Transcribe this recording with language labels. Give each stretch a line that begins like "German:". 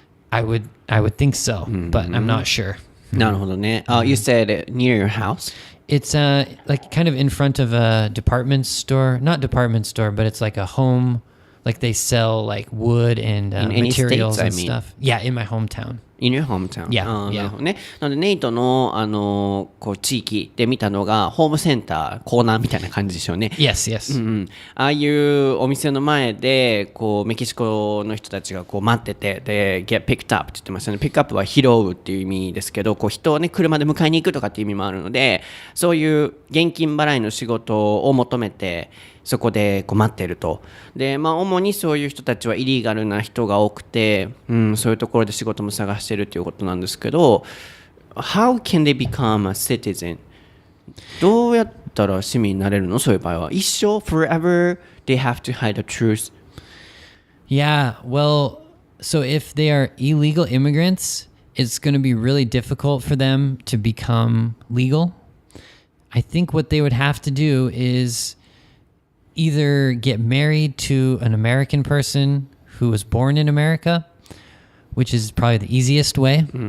English: I would think so, but I'm not sure.
Japanese: なるほどね。
English: You said near your house? It's like kind of in front of a department store. Not department store, but it's like a home. Like they sell like wood and In any materials states, and stuff. Yeah, in my hometown. in your hometown. Yeah,
Japanese: なるほどね。なのでネイトのこう地域で見たのがホームセンターコーナーみたいな感じでしょうね。
English: Yes, yes.
Japanese: ああいうお店の前でこうメキシコの人たちがこう待っててで
English: get picked up
Japanese: って言ってましたね。ピックアップは拾うっていう意味ですけど、こう人をね車で迎えに行くとかっていう意味もあるので、そういう現金払いの仕事を求めてそこでこう待ってると。で、主にそういう人たちはイリーガルな人が多くて、そういうところで仕事も探してるということなんですけど、
English: How can they become a citizen?
Japanese: どうやったら市民になれるの？そういう場合は。一生
English: forever they have to hide the truth. Yeah, well, so if they are illegal immigrants, it's going to be really difficult for them to become legal. I think what they would have to do is either get married to an American person who was born in America, which is probably the easiest way.